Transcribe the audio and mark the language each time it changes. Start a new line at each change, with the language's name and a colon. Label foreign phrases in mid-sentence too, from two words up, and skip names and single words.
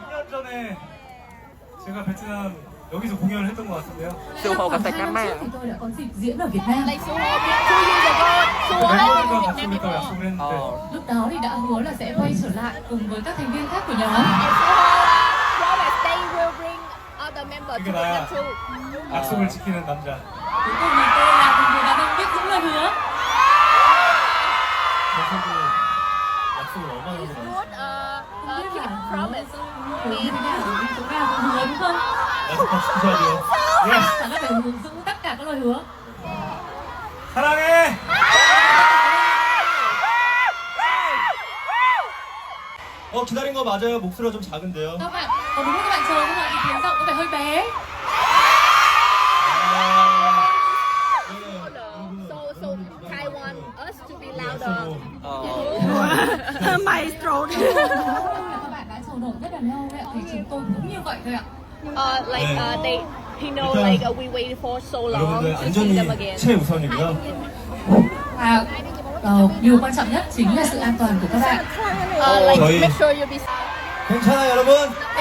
Korean: 전에 제가 베트남 여기서 공연을 했던 것 같은데요.
Vietnamese: Su Hồ gặp tại Cam Trước thì tôi đã có dịp diễn ở Việt Nam.
Korean: 멤버들과 갔으니까 약속을 했는데
Vietnamese: Lúc đó thì đã hứa là sẽ quay trở lại cùng với các thành viên khác của nhóm.
Korean: 이게 나야. 약속을 지키는 남자.
Vietnamese: Cuối cùng thì tôi là một người đàn ông biết giữ lời hứa.
Korean: 저도 약속을 얼마나 하고
Vietnamese: Không biết là hứa như thế nào, chúng nào cũng hứa đúng không?
Korean: 약속한 지키셔야 돼요.
English: Yes.
Vietnamese: Chắc là phải giữ tất cả các lời hứa.
Korean: 사랑해. 기다린 거 맞아요. 목소리가 좀 작은데요.
Vietnamese: Các bạn, có đúng là các bạn chờ nhưng mà ý kiến giọng có vẻ hơi bé.
English: Taiwan, us to be louder.
Vietnamese: Maestro đi. Các bạn đã chờ đợi rất là lâu vậy thì chúng tôi cũng như vậy thôi ạ.
English: He know like we waited for so long
Korean: 여러분들
English: to see them
Korean: 안전이
English: again.
Korean: 최우선이고요.
Vietnamese: Và điều quan trọng nhất chính là sự an toàn của các bạn.
English: Like
Korean: 저희-
English: make sure you be.
Korean: 괜찮아요, 여러분.